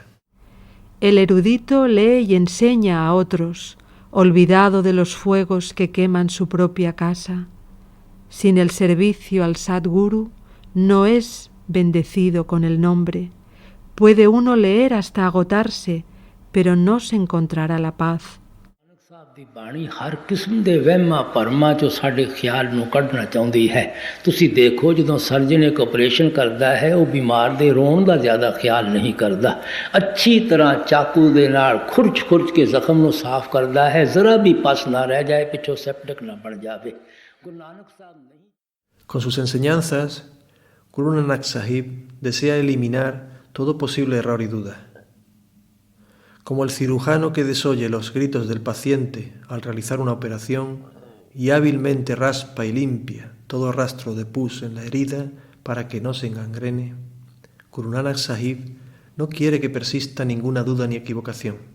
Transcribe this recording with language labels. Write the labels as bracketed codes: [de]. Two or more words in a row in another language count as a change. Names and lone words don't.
[es] El erudito lee y enseña a otros, olvidado de los fuegos que queman su propia casa. Sin el servicio al Sadguru, no es bendecido con el nombre. Puede uno leer hasta agotarse, pero no se encontrará la paz. [pa] ਦੀ ਬਾਣੀ ਹਰ ਕਿਸਮ ਦੇ ਵਹਿਮਾਂ ਭਰਮਾਂ ਚੋਂ ਸਾਡੇ ਖਿਆਲ ਨੂੰ ਕੱਢਣਾ ਚਾਹੁੰਦੀ ਹੈ। ਤੁਸੀਂ ਦੇਖੋ ਜਦੋਂ ਸਰਜਨ ਇੱਕ ਆਪਰੇਸ਼ਨ ਕਰਦਾ ਹੈ ਉਹ ਬਿਮਾਰ ਦੇ ਰੋਣ ਦਾ ਜ਼ਿਆਦਾ ਖਿਆਲ ਨਹੀਂ ਕਰਦਾ, ਅੱਛੀ ਤਰ੍ਹਾਂ ਚਾਕੂ ਦੇ ਨਾਲ ਖੁਰਚ ਕੇ ਜ਼ਖਮ ਨੂੰ ਸਾਫ਼ ਕਰਦਾ ਹੈ, ਜ਼ਰਾ ਵੀ ਪਸ ਨਾ ਰਹਿ ਜਾਏ, ਪਿੱਛੋਂ ਸੈਪਟਿਕ ਨਾ ਬਣ ਜਾਵੇ। ਗੁਰੂ ਨਾਨਕ ਸਾਹਿਬ ਨਹੀਂ। [es] Con sus enseñanzas, Guru Nanak Sahib desea eliminar todo posible error y duda. Como el cirujano que desoye los gritos del paciente al realizar una operación y hábilmente raspa y limpia todo rastro de pus en la herida para que no se engangrene, Guru Nanak Sahib no quiere que persista ninguna duda ni equivocación.